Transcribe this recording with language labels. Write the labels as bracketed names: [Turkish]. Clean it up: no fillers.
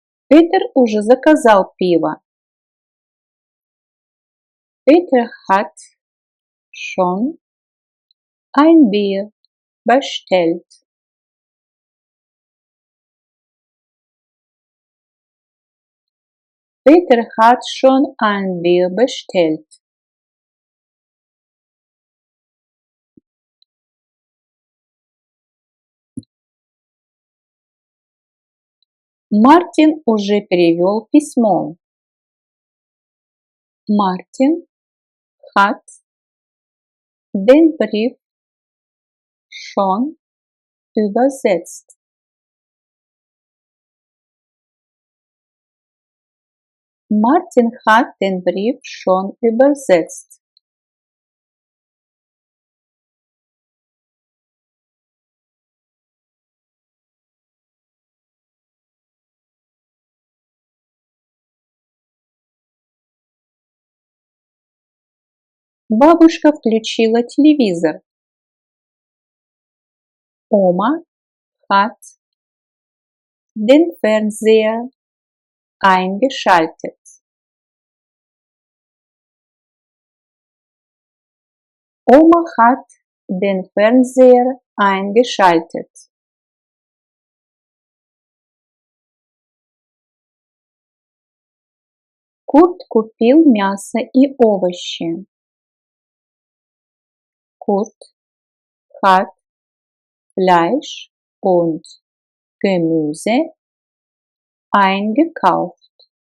[Russian] Peter уже заказал пиво. [German] Peter hat schon ein Bier bestellt. Peter hat schon ein Bier bestellt. [Russian] Мартин уже перевел письмо. [German] Мартин hat den Brief schon übersetzt. Мартин hat den Brief schon übersetzt. [Russian] Бабушка включила телевизор. [German] Oma hat den Fernseher eingeschaltet. Oma hat den Fernseher eingeschaltet. [Russian] Kurt купил мясо и овощи. [German] Kurt hat Fleisch und Gemüse eingekauft.